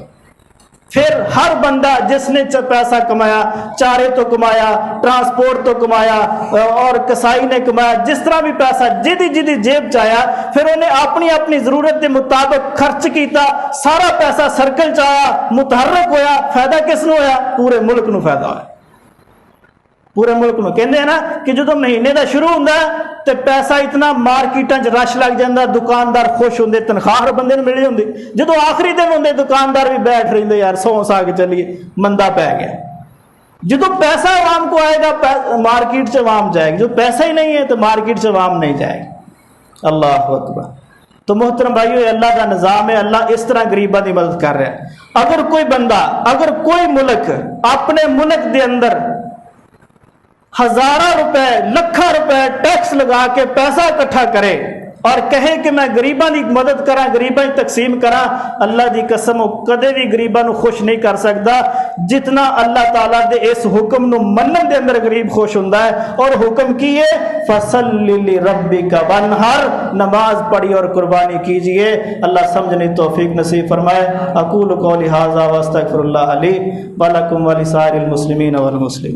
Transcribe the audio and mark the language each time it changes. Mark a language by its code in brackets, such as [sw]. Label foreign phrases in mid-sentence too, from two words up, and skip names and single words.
[pa] پھر ہر بندہ جس نے پیسہ کمایا، چارے تو کمایا، ٹرانسپورٹ تو کمایا، اور کسائی نے کمایا، جس طرح بھی پیسہ جدی جیب چایا، پھر انہیں اپنی [ur] اپنی ضرورت کے مطابق [pa] خرچ کیتا، سارا پیسہ سرکل چایا، متحرک ہویا، فائدہ کس نو ہویا؟ پورے ملک نو فائدہ ہویا، پورے ملک نو۔ کہندے ہیں نا کہ جدو مہینے دا شروع ہوندا ہے تے پیسہ اتنا مارکیٹاں چ رش لگ جاندا، دکاندار خوش ہوندے، تنخواہ ہر بندے نوں ملی ہوندی، جدو آخری دن ہوندے دکاندار بھی بیٹھ رہندے، یار سو سا کے چلیے، مندہ پی گیا۔ [ur] جدو پیسہ عوام کو آئے گا مارکیٹ سے عوام جائے گی، جو پیسہ ہی نہیں ہے تو مارکیٹ سے عوام نہیں جائے گی، [ar] اللہ اکبر۔ [ur] تو محترم بھائیو، یہ اللہ کا نظام ہے، [pa] اللہ اس طرح غریباں دی مدد کر رہا [ur] ہے۔ [pa] اگر کوئی بندہ، اگر کوئی ملک اپنے ملک دے اندر ہزارہ روپے، لکھاں روپے ٹیکس لگا کے پیسہ اکٹھا کرے اور کہے کہ میں غریباں دی مدد کراں، غریباں دی تقسیم کراں، اللہ دی قسم کدے بھی غریباں نو خوش نہیں کر سکتا جتنا اللہ تعالیٰ دے اس حکم نو منن دے اندر غریب خوش ہوندا ہے۔ اور حکم کی ہے [ar] فَصَلِّ لِرَبِّكَ وَانْحَرْ، [pa] نماز پڑھی اور قربانی کیجئے۔ اللہ سمجھنے توفیق نصیب فرمائے۔ [ar] اقول قولی ھذا واستغفر اللہ لی ولکم ولسائر المسلمین والمسلمین۔